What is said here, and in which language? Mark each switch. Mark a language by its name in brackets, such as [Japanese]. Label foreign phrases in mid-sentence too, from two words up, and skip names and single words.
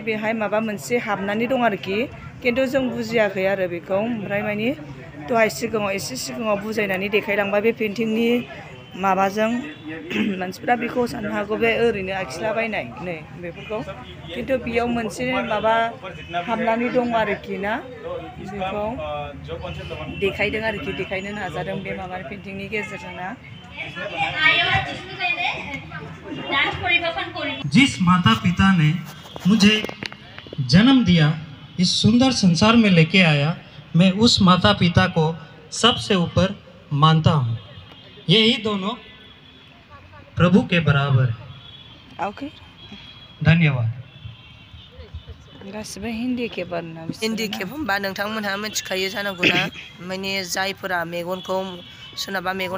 [Bodo] बेहाय माबा मोनसे हाबनानै दं आरोखि खिन्थु जों बुजियाखै आरो बेखौ ओमफ्राय माने दहाय एसे सिगाङाव बुजायनानै देखायलांबाय बे पेन्टिंनि माबाजों मानसिफ्रा बेखौ साननो हागौ बे ओरैनो आखिलाबायनाय नै बेफोरखौ खिन्थु बेयाव मोनसे माबा हाबनानै दं आरोखि ना बेखौ देखायदों आरोखि देखायनो नाजादों बे माबा पेन्टिंनि गेजेरजों ना [Hindi] जिस माता पिता ने मुझे जन्म दिया इस सुंदर संसार में लेके आया मैं उस माता पिता को सबसे ऊपर मानता हूँ यही दोनों प्रभु के बराबर है ओके धन्यवाद [Bodo] गासिबो हेन्डिकेप होनबा नोंथांमोनहा मिथिखायो जानांगौना माने जायफोरा मेगनखौ सोरनाबा मेगन